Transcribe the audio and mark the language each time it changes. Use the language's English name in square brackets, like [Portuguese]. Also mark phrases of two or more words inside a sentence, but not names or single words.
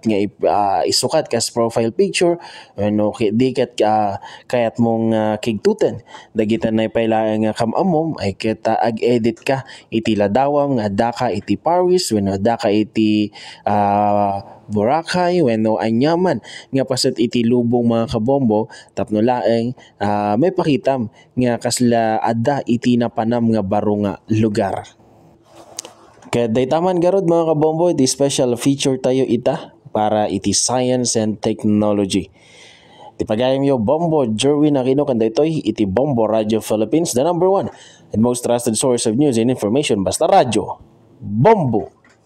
[Iloko] nga isukat kas [English] profile picture [Iloko] wenno di ket kayat mong kigtuten dagita na paylaeng nga kamamom ay ket ag-edit ka iti ladawam nga adda ka iti Paris wenno adda ka iti Boracay wenno anyaman nga paset iti lubong mga kabombo tapno laeng may pakitam nga kasla adda iti napanam nga baro nga lugar. Kaya daytaman garod mga kabombo iti special feature tayo ita para iti [English] science and technology. [Iloko] Iti pagayam yo Bombo Jerwin Aquino kanday itoy iti Bombo Radio Philippines, [English] the #1 and most trusted source of news and information [Iloko] basta radyo. Bombo!